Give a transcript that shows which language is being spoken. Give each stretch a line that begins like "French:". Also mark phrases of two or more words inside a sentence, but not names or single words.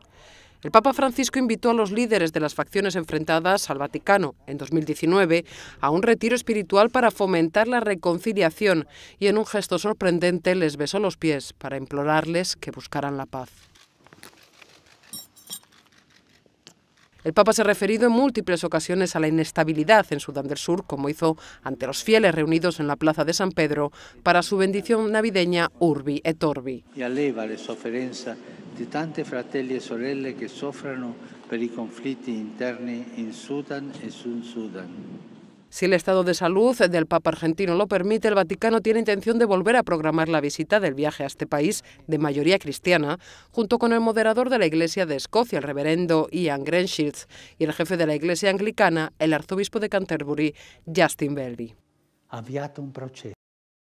Spanish: El Papa Francisco invitó a los líderes de las facciones enfrentadas al Vaticano en 2019 a un retiro espiritual para fomentar la reconciliación y en un gesto sorprendente les besó los pies para implorarles que buscaran la paz. El Papa se ha referido en múltiples ocasiones a la inestabilidad en Sudán del Sur, como hizo ante los fieles reunidos en la plaza de San Pedro para su bendición navideña Urbi et Orbi.
Italian: Y alleva le sofferenze di tanti fratelli e sorelle che soffrono per i conflitti interni in Sudan e Sud Sudan.
Spanish: Si el estado de salud del Papa argentino lo permite, el Vaticano tiene intención de volver a programar la visita del viaje a este país de mayoría cristiana, junto con el moderador de la Iglesia de Escocia, el reverendo Ian Greenshills, y el jefe de la Iglesia anglicana, el arzobispo de Canterbury, Justin Welby.